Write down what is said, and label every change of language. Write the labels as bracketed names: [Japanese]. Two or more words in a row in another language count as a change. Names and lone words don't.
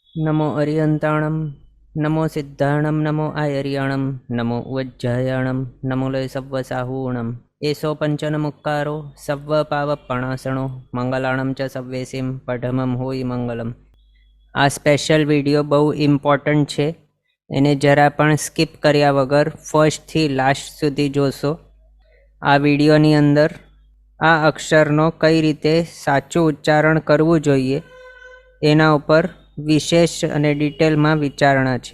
[Prakrit languages] नमो अरियंताणं नमो सिद्धाणं नमो आयर्याणं नमो उज्जयाणं नमो लय सव्वसाहूणं एषो पंचनमुक्कारो सव्वपावपणासणो मंगलाणं च सव्वेसिं पठमं होई मंगलम। [Gujarati] आ [English] special video [Gujarati] બહુ ઇમ્પોર્ટન્ટ હૈ, એને જરા પણ સ્કીપ કર્યા વગર ફર્સ્ટથી લાસ્ટ સુધી જોશો। આ વિડીયોની અંદર આ અક્ષરનો કઈ રીતે સાચું ઉચ્ચારણ કરવું જોઈએ એના ઉપર વિશેષ અને ડિટેલમાં વિચારણા છે।